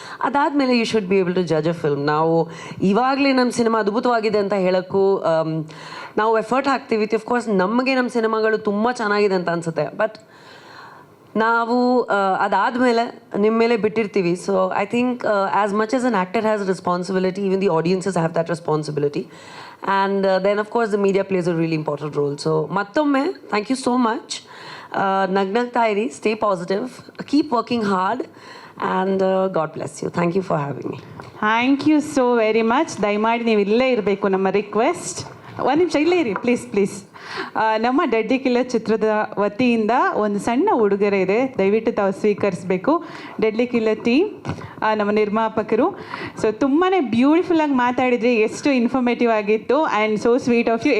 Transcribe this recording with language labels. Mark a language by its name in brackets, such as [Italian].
[Kannada] ಅದಾದಮೇಲೆ [English] You should be able to judge a film. [Kannada] ನಾವು ಇವಾಗಲೇ ನಮ್ಮ ಸಿನಿಮಾ ಅದ್ಭುತವಾಗಿದೆ ಅಂತ ಹೇಳೋಕ್ಕೂ ನಾವು ಎಫರ್ಟ್ ಹಾಕ್ತೀವಿ. ಅಫ್ಕೋರ್ಸ್ ನಮಗೆ ನಮ್ಮ ಸಿನಿಮಾಗಳು ತುಂಬ ಚೆನ್ನಾಗಿದೆ ಅಂತ ಅನಿಸುತ್ತೆ, ಬಟ್ ನಾವು ಅದಾದಮೇಲೆ ನಿಮ್ಮ ಮೇಲೆ ಬಿಟ್ಟಿರ್ತೀವಿ. [English] So I think as much as an actor has responsibility, even the audiences have that responsibility. And then of course the media plays a really important role. So [Kannada] mattomme [English] thank you so much. [Kannada] Nagnagta iri, [English] stay positive, keep working hard, and God bless you. Thank you for having me. Thank you so very much. [Kannada] ದಯಮಾಡಿ ನೀವು ಇಲ್ಲೇ ಇರಬೇಕು, ನಮ್ಮ request. ಒಂದು ನಿಮಿಷ ಇಲ್ಲೇ ಇರಿ please. ನಮ್ಮ ಡೆಡ್ಲಿ ಕಿಲ್ಲರ್ ಚಿತ್ರದ ವತಿಯಿಂದ ಒಂದು ಸಣ್ಣ ಉಡುಗೊರೆ ಇದೆ, ದಯವಿಟ್ಟು ತಾವು ಸ್ವೀಕರಿಸಬೇಕು. ಡೆಡ್ಲಿ ಕಿಲ್ಲರ್ ಟೀಮ್, ನಮ್ಮ ನಿರ್ಮಾಪಕರು. ಸೊ ತುಂಬಾ ಬ್ಯೂಟಿಫುಲ್ಲಾಗಿ ಮಾತಾಡಿದ್ರಿ, ಎಷ್ಟು ಇನ್ಫಾರ್ಮೇಟಿವ್ ಆಗಿತ್ತು [English] And so sweet of you.